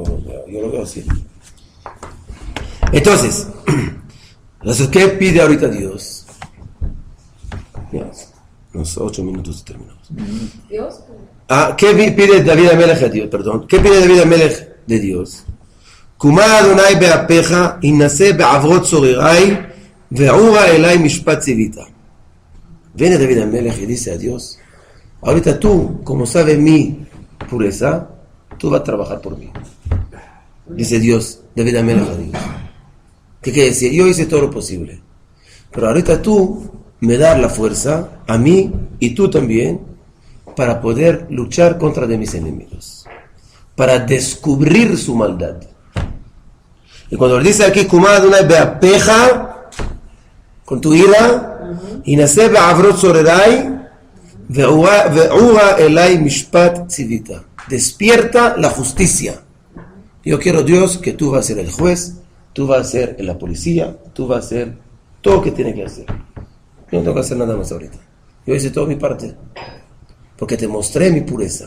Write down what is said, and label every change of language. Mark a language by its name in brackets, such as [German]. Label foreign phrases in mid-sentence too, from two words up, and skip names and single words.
[Spanish] Yo lo veo así. Entonces, ¿qué pide ahorita Dios? Unos 8 minutos y terminamos. Dios. ¿Qué pide David Amelech a Dios? Perdón. ¿Qué pide David Amelech de Dios? [Hebrew] קומה אדוני באפך הנשא בעברות צוררי ועורה אלי משפט צוית. [Spanish] Viene David Amelech y dice a Dios, ahorita tú, como sabes mi pureza, tú vas a trabajar por mí. Dice Dios, David Amelech a Dios. ¿Qué quiere decir? Yo hice todo lo posible. Pero ahorita tú me da la fuerza, a mí y tú también, para poder luchar contra de mis enemigos, para descubrir su maldad. Y cuando dice aquí, [Hebrew] קומה אדוני באפך, [Spanish] con tu ira, y [Hebrew] הנשא בעברות צוררי ועורה אלי משפט צוית, [Spanish] despierta la justicia. Yo quiero, Dios, que tú vas a ser el juez, tú vas a ser la policía, tú vas a hacer todo lo que tiene que hacer. Yo no tengo que hacer nada más ahorita. Yo hice toda mi parte, porque te mostré mi pureza.